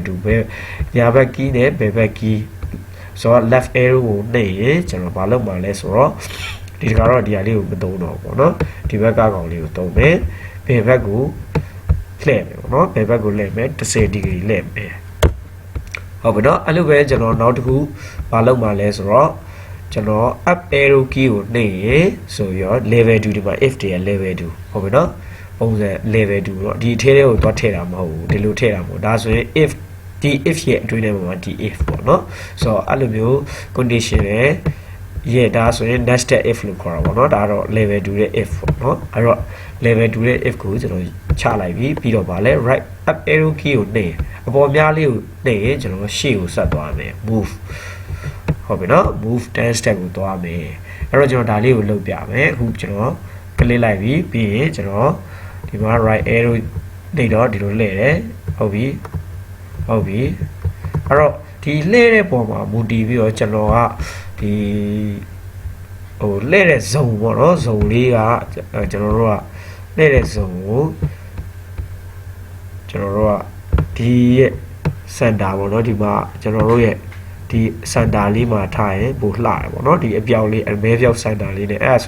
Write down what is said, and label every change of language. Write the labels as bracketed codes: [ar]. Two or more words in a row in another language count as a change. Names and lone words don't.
[my] 2 ပဲညာဘက် key နဲ့ဘယ်ဘက် key ဆိုတော့ [en] left arrow [my] ကိုနှိပ်ရင်ကျွန်တော်မလုပ်မှာလဲဆိုတော့ဒီကတော့ဒီဟာလေးကိုမသုံးတော့ဘူးပေါ့နော်ဒီဘက်ကကောင်လေးကိုသုံးမယ်ဘယ်ဘက်ကိုလှည့်မယ်ပေါ့နော်ဘယ်ဘက်ကိုလှည့်မယ် 10 degree လှည့်မယ်ဟုတ်ပြီနော်အဲ့လိုပဲကျွန်တော်နောက်တစ်ခုမလုပ်မှာလဲဆိုတော့ကျွန်တော် [en] up arrow key [my] ကိုနှိပ်ရင်ဆိုရော level 2ဒီမှာ if တွေ level 2ဟုတ်ပြီနော်ပုံ စံ level 2တော့ဒီအထဲတွေကိုသွားထည့်တာမဟုတ်ဘူးဒီလိုထည့်တာမဟုတ်ဒါဆိုရင် if ဒီ if ရဲ့အတွင်းထဲမှာဒီ if ပေါ့နော်ဆိုတော့ အဲ့လိုမျိုး condition ရဲ့ဒါဆိုရင် [en] nested if [my] လို့ခေါ်တာပေါ့နော်ဒါတော့ level 2ရဲ့ if ပေါ့နော်အဲ့တော့ level 2ရဲ့ if ကိုကျွန်တော်ချလိုက်ပြီးတော့ဗာလဲ [en] right up arrow key [my] ကိုနှိပ်အပေါ်များလေးကိုနှိပ်ရင်ကျွန်တော်ရှေ့ကိုဆက်သွားမယ် move ဟုတ်ပြီနော် [en] move 10 step [my] ကိုသွားမယ်အဲ့တော့ကျွန်တော်ဒါလေးကိုလုပ်ပြမယ်အခုကျွန်တော် click လိုက်ပြီးရင်ကျွန်တော်ဒီမှာ [en] right arrow [my] နှိပ်တော့ဒီလိုလှည့်တယ်ဟုတ်ပြီ အဲ့တော့ဒီလှည့်တဲ့ပုံမှာမူတည်ပြီးတော့ကျွန်တော်ကဒီဟိုလှည့်တဲ့ zone ပေါ့နော် zone လေးကကျွန်တော်တို့ကလှည့်တဲ့ zone ကိုကျွန်တော်တို့ကဒီရဲ့ center ပေါ့နော်ဒီမှာကျွန်တော်တို့ရဲ့ဒီ center လေးမှာထားရင်ပိုလှတယ်ပေါ့နော်ဒီအပြောက်လေးအမဲပြောက် center လေးနဲ့အဲ့ဒါဆို